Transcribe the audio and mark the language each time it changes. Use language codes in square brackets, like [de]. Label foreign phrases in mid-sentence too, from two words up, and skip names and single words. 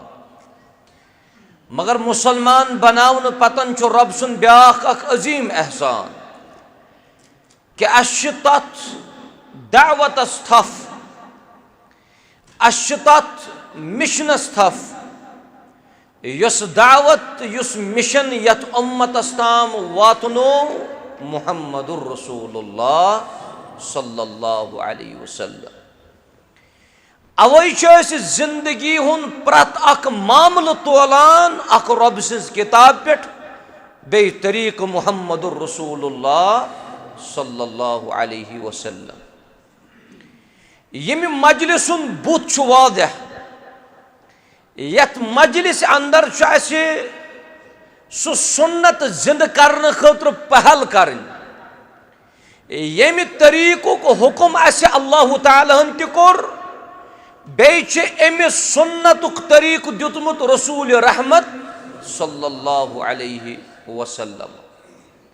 [ks] मगर मुसलमान बनावन पतन छु रब सुन ब्याख अख अजीम एहसान कि तथ दावतस थफ तथ मिशनस थफ युस दावत युस मिशन यत उम्मतस ताम वातनो [ar] محمد رسول الله صلى الله عليه وسلم. [ks] अवै छ जिंदगी हुन प्रत अख मामल तोलान अख रब सिज किताब पेट बे तरीक [ar] محمد رسول الله صلى الله عليه وسلم. [ks] यम मजलिसुन बुत छु वाज़ह यत मजलिस अंदर सु सुन्नत जिंद करने खतर पहल करन यम तरीक़ुक हुक्म अल्लाह ताला हन कोर बेच अमि सुन्नतुक तरीक़ दितमुत रसूल रहमत [ar] صلى الله عليه وسلم.